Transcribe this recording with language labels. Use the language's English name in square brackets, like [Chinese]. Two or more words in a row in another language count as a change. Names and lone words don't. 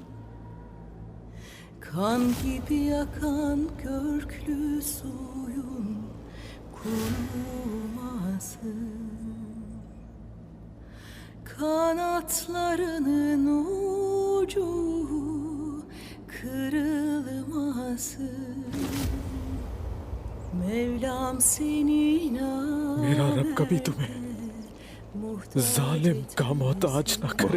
[Turkish] Kan gibi akan köklü suyun kurumasın. Kanatlarının ucu kırılmasın. Mevlam senin [Hindi] मेरा रब कभी तुम्हें जालिम का मोहताज न करे।